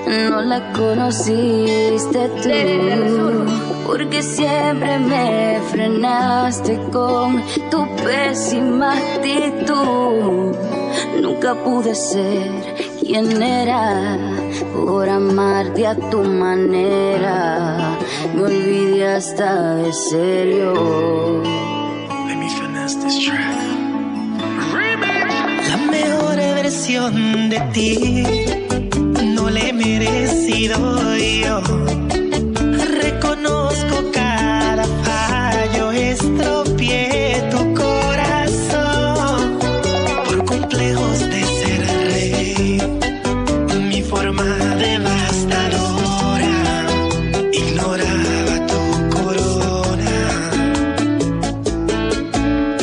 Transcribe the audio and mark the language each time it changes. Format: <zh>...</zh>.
<es>No la conociste tú, porque siempre me frenaste con tu pésima actitud. Nunca pude ser quien era por amarte a tu manera. Me olvidé hasta de serio.</es> <en>Let me finish this track.</en> <es>La mejor versión de ti no la he merecido yo. Reconozco cada fallo, estropié tu corazón. Por complejos de ser rey, mi forma devastadora ignoraba tu corona.</es>